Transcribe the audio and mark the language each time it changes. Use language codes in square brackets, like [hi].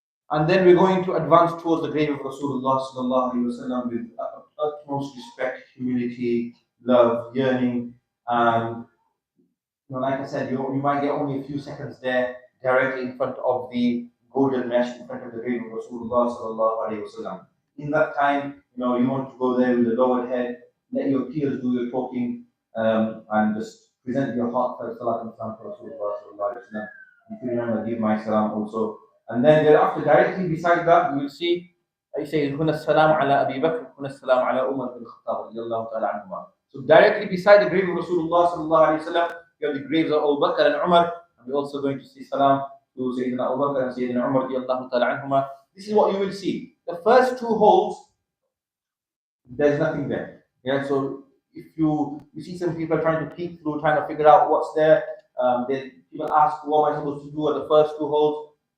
[en] And then we're going to advance towards the grave of Rasulullah sallallahu alaihi wasallam with utmost respect, humility, love, yearning, and like I said, you might get only a few seconds there, directly in front of the golden mesh, in front of the grave of Rasulullah sallallahu alaihi wasallam. In that time, you want to go there with a lowered head, let your peers do your talking, and just present your heartfelt salat and salam to Rasulullah sallallahu alaihi wasallam. If you remember, give my salam also. And then thereafter, directly beside that, you will see, I say, [ar] هنا السلام على أبي بكر, هنا السلام على عمر بن الخطاب رضي الله تعالى عنهما. [en] So directly beside the grave of Rasulullah sallallahu alaihi wasallam, you have the graves of Abu Bakr and Umar, and we're also going to see salam to Sayyidina Abu Bakr and Sayyidina Umar [ar] رضي الله تعالى عنهما. [en] This is what you will see. The first 2 holes, there's nothing there. Yeah, so if you see some people trying to peek through, trying to figure out what's there, then people ask, what am I supposed to do at the first 2 holes?